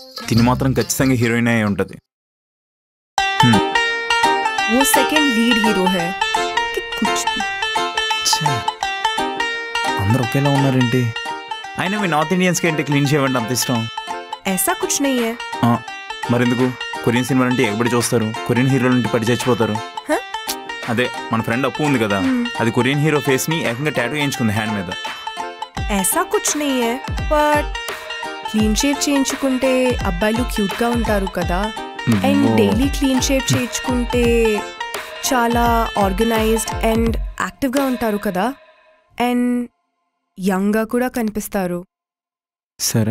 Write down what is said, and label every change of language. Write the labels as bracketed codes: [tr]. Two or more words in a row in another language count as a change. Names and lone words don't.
[te] తిని మాత్రం ఖచ్చితంగా హీరోయిన్ అయి ఉంటుంది. [hi] वो [en] second lead hero [hi] है कि कुछ भी. [te] అందరూ ఒకేలా ఉన్నారేంటి? అయినా మీ నార్త్ ఇండియన్స్కి ఏంటి క్లీన్ చేయమంటే అంత ఇష్టం? [hi] ऐसा कुछ नहीं है. [te] మరెందుకు కొరియన్ సినిమా అంటే ఎగబడి చూస్తారు, కొరియన్ హీరోలు అంటే పడి చచ్చిపోతారు? అదే మన ఫ్రెండ్ అప్పు ఉంది కదా, అది కొరియన్ హీరో ఫేస్ ని ఏకంగా టాటూ చేయించుకుంది హ్యాండ్ మీద. [hi] ऐसा कुछ नहीं है [te] బట్ [en] clean shave [te] చేయించుకుంటే అబ్బాయిలు క్యూట్ గా ఉంటారు కదా, అండ్ డైలీ [en] clean shave [te] చేయించుకుంటే చాలా [en] organized and active [te] గా ఉంటారు కదా, అండ్ యంగ్ గా కూడా కనిపిస్తారు. సరే,